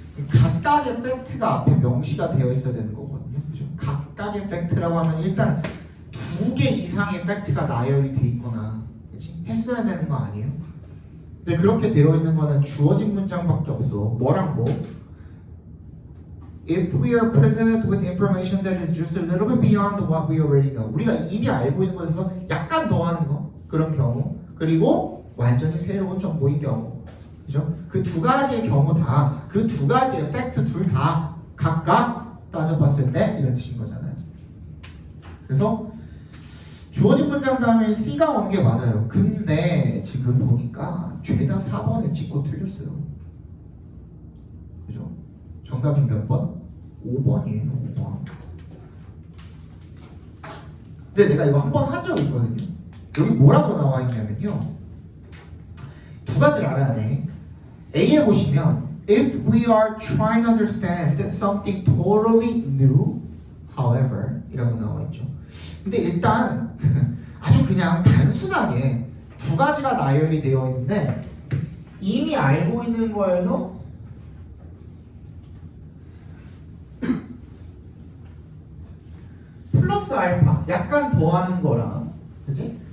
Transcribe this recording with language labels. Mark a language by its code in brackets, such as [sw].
[ko] 각각의 팩트가 앞에 명시가 되어 있어야 되는 거거든요. 그죠? 각각의 팩트라고 하면 일단 2개 이상의 팩트가 나열이 돼 있거나, 그치? 했어야 되는 거 아니에요? 근데 그렇게 되어 있는 거는 주어진 문장밖에 없어. 뭐랑 뭐? [en] If we are presented with information that is just a little bit beyond what we already know. [ko] 우리가 이미 알고 있는 것에서 약간 더 하는 거. 그런 경우. 그리고 완전히 새로운 정보인 경우. 그죠? 그 두 가지의 경우 다, 그 두 가지의 팩트 둘 다 각각 따져봤을 때 이런 뜻인 거잖아요. 그래서 주어진 문장 다음에 C가 오는 게 맞아요. 근데 지금 보니까 죄다 4번에 찍고 틀렸어요. 그죠? 정답은 몇 번? 5번이에요. 5번. 근데 내가 이거 한 번 한 적이 있거든요. 여기 뭐라고 나와 있냐면요. 두 가지를 알아야 돼. A에 보시면 [en] If we are trying to understand something totally new, however [ko] 이라고 나와 있죠. 근데 일단 아주 그냥 단순하게 두 가지가 나열이 되어 있는데 이미 알고 있는 거에서 플러스 알파 약간 더하는 거랑, 그지?